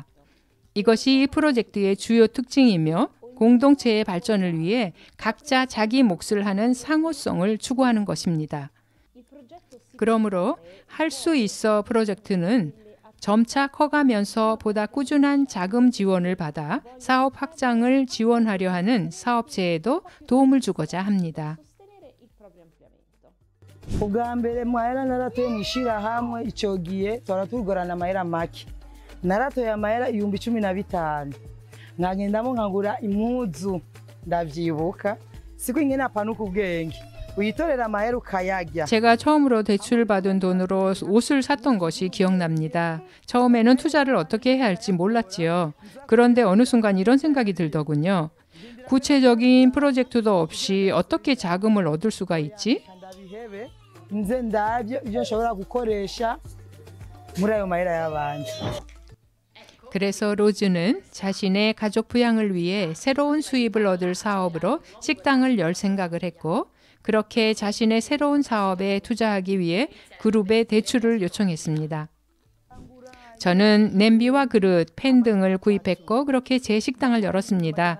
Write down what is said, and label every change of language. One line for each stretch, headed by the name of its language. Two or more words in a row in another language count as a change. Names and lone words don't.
Korean: 이것이 이 프로젝트의 주요 특징이며 공동체의 발전을 위해 각자 자기 몫을 하는 상호성을 추구하는 것입니다. 그러므로 할 수 있어 프로젝트는 점차 커가면서 보다 꾸준한 자금 지원을 받아 사업 확장을 지원하려 하는 사업체에도 도움을 주고자 합니다.
Rundi: ubwa mbere mahera naratoye mu ishyirahamwe icyo gihe tora tugorana amahera make naratoye amahera 15,000 nkagendamo nkagura impuzu ndavyibuka siko ingene apanuka ubwenge uyitorera amahera ukayagya.
Korean: 제가 처음으로 대출받은 돈으로 옷을 샀던 것이 기억납니다. 처음에는 투자를 어떻게 해야 할지 몰랐지요. 그런데 어느 순간 이런 생각이 들더군요. 구체적인 프로젝트도 없이 어떻게 자금을 얻을 수가 있지?
Rundi: nze ndabyo ibyo nshobora gukoresha muri ayo mahera y'abandi.
Korean: 그래서 로즈는 자신의 가족 부양을 위해 새로운 수입을 얻을 사업으로 식당을 열 생각을 했고 그렇게 자신의 새로운 사업에 투자하기 위해 그룹에 대출을 요청했습니다. 저는 냄비와 그릇, 팬 등을 구입했고 그렇게 제 식당을 열었습니다.